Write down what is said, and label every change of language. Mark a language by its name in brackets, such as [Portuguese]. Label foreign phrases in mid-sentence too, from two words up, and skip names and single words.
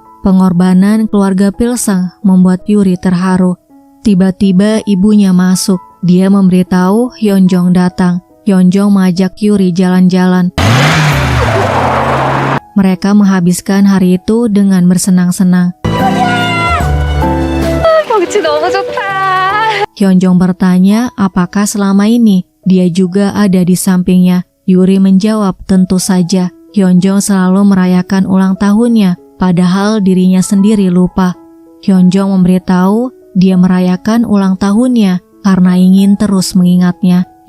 [Indonesian] Pengorbanan keluarga Pilseng membuat Yuri terharu. Tiba-tiba ibunya masuk. Dia memberitahu Hyunjong datang. Hyunjong mengajak Yuri jalan-jalan. Mereka menghabiskan hari itu dengan bersenang-senang. [Korean] 경치 너무 좋다. [Indonesian] Hyunjong bertanya apakah selama ini dia juga ada di sampingnya. Yuri menjawab tentu saja. Hyunjong selalu merayakan ulang tahunnya, padahal dirinya sendiri lupa. Hyunjong memberitahu dia merayakan ulang tahunnya karena ingin terus mengingatnya.